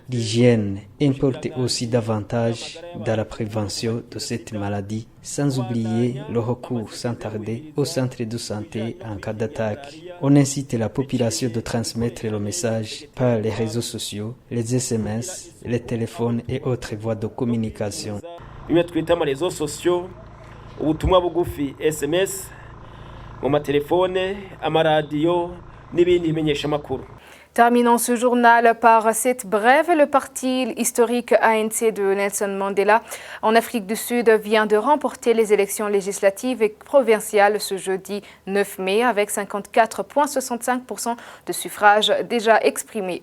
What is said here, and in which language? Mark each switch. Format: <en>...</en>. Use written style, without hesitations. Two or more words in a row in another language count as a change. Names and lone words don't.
<fr>L'hygiène importe aussi davantage dans la prévention de cette maladie, sans oublier le recours sans tarder au centre de santé en cas d'attaque. On incite la population de transmettre le message par les réseaux sociaux, les SMS, les téléphones et autres voies de communication.</fr> <rn>Bimwe twita ama</rn> <fr>réseaux sociaux,</fr> <rn>ubutumwa bugufi SMS, mu matelefone, amaradiyo n'ibindi bimenyesha makuru.</rn> <fr>Terminons ce journal par cette brève. Le parti historique ANC de Nelson Mandela en Afrique du Sud vient de remporter les élections législatives et provinciales ce jeudi 9 mai avec 54,65% de suffrages déjà exprimés.</fr>